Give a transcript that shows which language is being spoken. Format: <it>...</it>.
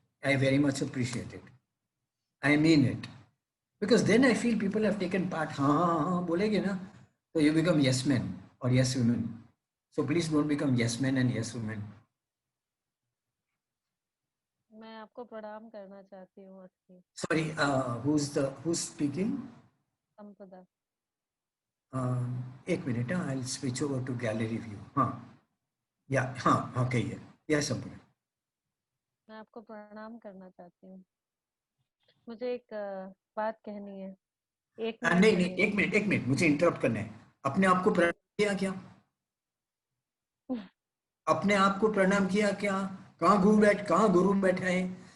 <en>I very much appreciate it. I mean it. Because then I feel people have taken part.</en> <hi>हाँ बोलेगे ना,</hi> <en>so you become yes men or yes women. So please don't become yes men and yes women.</en> <hi>मैं आपको प्रणाम करना चाहती हूँ अस्ति.</hi> <en>Sorry, who's speaking?</en> <hi>संपदा. एक minute,</hi> <en>I'll switch over to gallery view. हाँ, yeah, हाँ, okay, yeah, Sampada.</en> <hi>मैं आपको प्रणाम करना चाहती हूँ. मुझे एक बात कहनी है. एक मिनट, मुझे इंटरप्ट करना है. अपने आप को प्रणाम किया क्या? अपने आप को प्रणाम किया क्या? कहाँ गुरु बैठा है?</hi>